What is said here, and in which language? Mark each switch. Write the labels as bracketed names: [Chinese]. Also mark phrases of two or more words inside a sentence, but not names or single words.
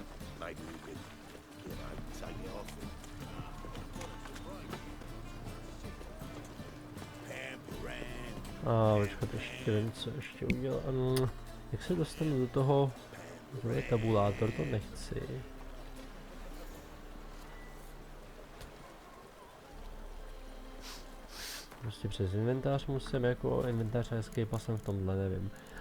[English] Maybe we could, you know, take it off and... [Czech] Počkat, ještě vím, co ještě udělám. Jak se dostanu do toho, to je tabulátor, to nechci. Prostě přes inventář musím, jako inventář a escape jsem v tomhle, nevím.